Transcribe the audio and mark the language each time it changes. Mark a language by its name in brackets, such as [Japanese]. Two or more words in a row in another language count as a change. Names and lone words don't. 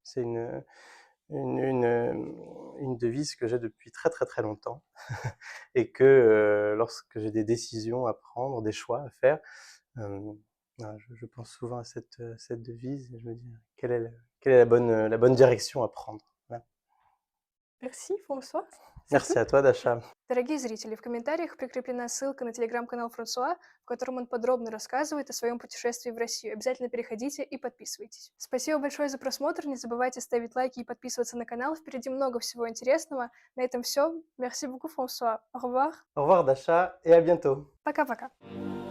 [French] C'est une devise que j'ai depuis très, très, très longtemps et que, lorsque j'ai des décisions à prendre, des choix à faire, voilà, je pense souvent à cette devise et je me dis: quelle est la bonne direction à prendre?» Voilà. Merci, François. C'est tout. Merci à toi, Dasha. [Russian] Дорогие зрители, в комментариях прикреплена ссылка на телеграм-канал Франсуа, в котором он подробно рассказывает о своем путешествии в Россию. Обязательно переходите и подписывайтесь. Спасибо большое за просмотр, не забывайте ставить лайки и подписываться на канал, впереди много всего интересного. На этом все. [French] Merci beaucoup, Франсуа. Au revoir. Au revoir, Dasha, et à bientôt. [Russian] Пока-пока.